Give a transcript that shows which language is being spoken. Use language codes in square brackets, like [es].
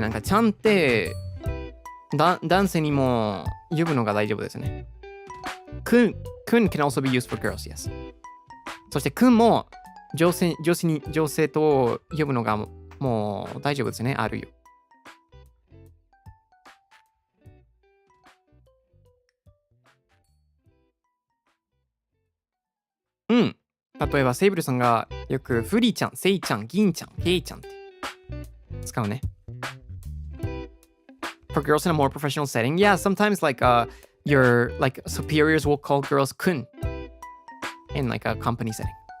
[ja] なんかちゃんって男性にも呼ぶのが大丈夫ですね。 [en] くん can also be used for girls, yes. [ja] そしてくんも女性と呼ぶのがもう大丈夫ですね。あるよ。例えばセイブルさんがよくフリちゃん、セイちゃん、ギンちゃん、ヘイちゃんって使うね。 [en] For girls in a more professional setting, yeah, sometimes like your like superiors will call girls kun in like a company setting.